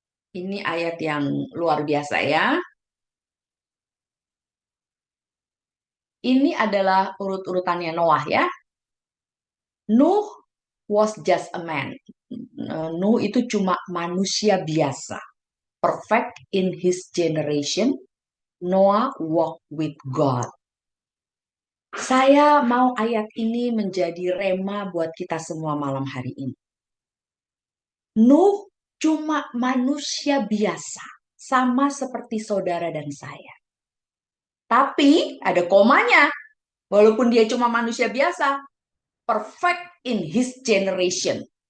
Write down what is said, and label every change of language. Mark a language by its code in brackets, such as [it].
[id] Ini ayat yang luar biasa ya. Ini adalah urut-urutannya Noah ya. [en] Nuh was just a man. [id] Nuh itu cuma manusia biasa. [en] Perfect in his generation. Noah walked with God. [id] Saya mau ayat ini menjadi rema buat kita semua malam hari ini. Nuh cuma manusia biasa, sama seperti saudara dan saya. Tapi ada komanya, walaupun dia cuma manusia biasa, [en] perfect in his generation.